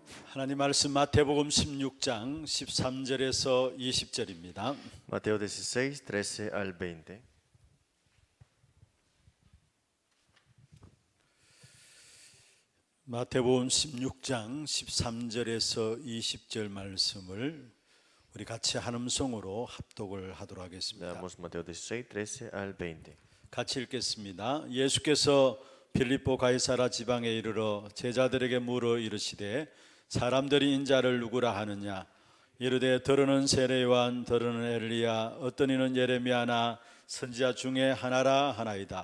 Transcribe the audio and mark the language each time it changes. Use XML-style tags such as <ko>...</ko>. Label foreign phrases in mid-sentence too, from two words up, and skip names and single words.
<ko>하나님 말씀 마태복음 16장 13절에서 20절입니다.</ko> <es>Mateo 16, 13 al 20.</es> <ko>마태복음 16장 13절에서 20절 말씀을 우리 같이 한음성으로 합독을 하도록 하겠습니다.</ko> <es>Leamos Mateo 16, 13 al 20.</es> <ko>같이 읽겠습니다. 예수께서 빌립보 가이사라 지방에 이르러 제자들에게 물어 이르시되 사람들이 인자를 누구라 하느냐? 이르되 더러는 세례 요한, 더러는 엘리야, 어떤 이는 예레미야나 선지자 중에 하나라 하나이다.</ko>